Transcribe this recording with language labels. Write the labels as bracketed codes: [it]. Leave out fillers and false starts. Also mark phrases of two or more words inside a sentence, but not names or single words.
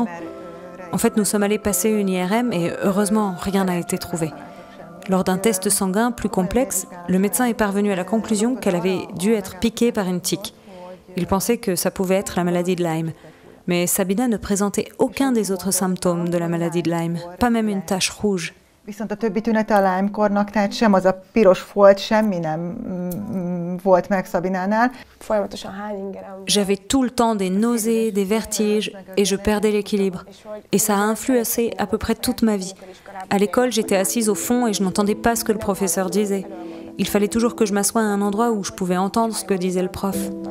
[fr] En fait, nous sommes allés passer une IRM et heureusement, rien n'a été trouvé. Lors d'un test sanguin plus complexe, le médecin est parvenu à la conclusion qu'elle avait dû être piquée par une tique. Il pensait que ça pouvait être la maladie de Lyme. Mais Sabina ne présentait aucun des autres symptômes de la maladie de Lyme, pas même une tache rouge. [hu] Viszont a többi tünete a Lyme-kornak, tehát sem az a piros folt, semmi nem volt meg Sabinánál. [fr] J'avais tout le temps des nausées, des vertiges et je perdais l'équilibre. Et ça a influencé à peu près toute ma vie. À l'école, j'étais assise au fond et je n'entendais pas ce que le professeur disait. Il fallait toujours que je m'assoie à un endroit où je pouvais entendre ce que disait le prof.